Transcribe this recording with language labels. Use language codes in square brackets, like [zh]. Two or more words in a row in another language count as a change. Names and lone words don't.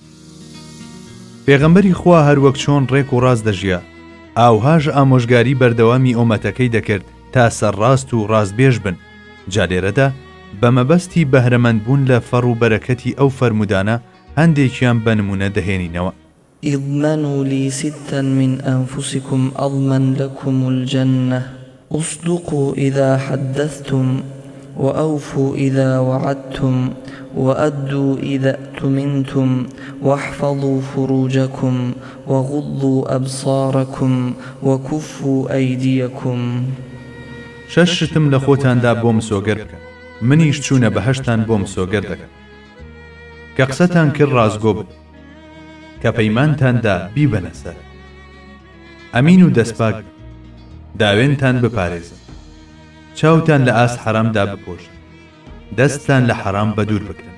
[ckb] پێغەمبەری خوا هەروەک چۆن ڕێک و ڕاست دەژیا، ئاوهاژ ئامۆژگاری بەردەوامی ئومەتەکەی دەکرد تا سەرڕاست و ڕاستبێژ بن. جا لێرەدا بە مەبەستی بەهرەمەندبوون لە فەڕ و بەرەکەتی ئەو فەرمودانە هەندێکیان بە نمونە دەهێنینەوە. [ar] اضمنوا لي ستا من أنفسكم أضمن لكم الجنة اصدقوا إذا حدثتم وأوفوا إذا وعدتم وأدوا إذا اؤتمنتم واحفظوا فروجكم وغضوا أبصاركم وكفوا أيديكم. [ckb] شەشتم لە خۆتاندا بۆم سۆگەر بکە، منیش چوونە بەهەشتان بۆم سۆگەر دەکەم. کە قسەتان کرد ڕازگۆ بن، کە پەیمانتاندا بیبەنە سەر، ئەمین و دەستپاک بن، داوێنتان بپارێزن، چاوتان لە ئاست حەرامدا بپۆشن، دەستتان لە حەرام بەدوور بکرن.